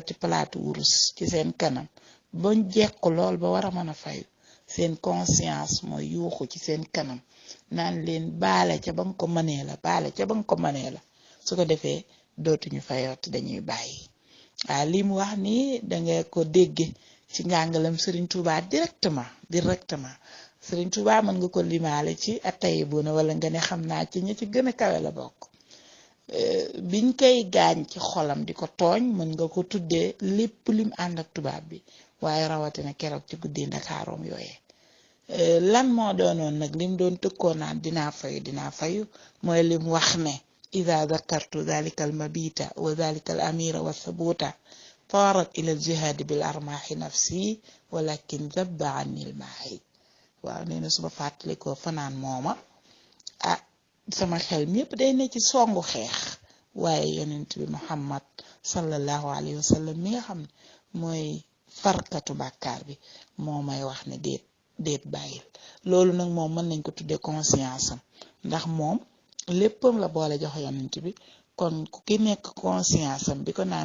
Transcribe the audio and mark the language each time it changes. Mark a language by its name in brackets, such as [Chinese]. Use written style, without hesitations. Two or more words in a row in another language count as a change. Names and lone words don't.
[Wolof] ci palaatu wurus ci seen kanam bañ jekku lool ba war a mën a fayu seen conscience mooy yuuxu ci seen kanam naan leen baale ca ba nga ko mënee la su ko defee dootuñu fayooti dañuy bàyyi waaw li mu wax nii danga ko dégge ci njàngalam Serigne Touba directement Serigne Touba mën nga ko limaale ci at-tayyibuna wala nga ne xam naa ci ñi ci gën a kawe la bokk biñ koy gaañ ci xolam di ko tooñ mën nga ko tuddee lépp lim ànd ak tubaab bi waaye rawatina keroog ci guddi Ndakaaroom yooyee lan moo doonoon nag lim doon tëkkoo naan dinaa fayu mooy lim wax ne [Arabic] إذا ذكرت ذلك المبيت وذلك الأمير والثبوت طارت إلى الجهاد بالأرماح نفسي ولكن ذب عني الماحي [Wolof] waaw nee na suba fàttalikoo fanaan mooma sama xel mi yëpp day ne ci songu xeex waaye yonent bi Muhammad [Arabic] صلى الله عليه وسلم [Wolof] mi nga xam ne mooy farkatu bàkkaar bi moo may wax ne déet bàyyil loolu nag moom mën nañ ko tuddee conscience am ndax moom léppam la boole jox yonent bi kon ku ki nekk conscience am bi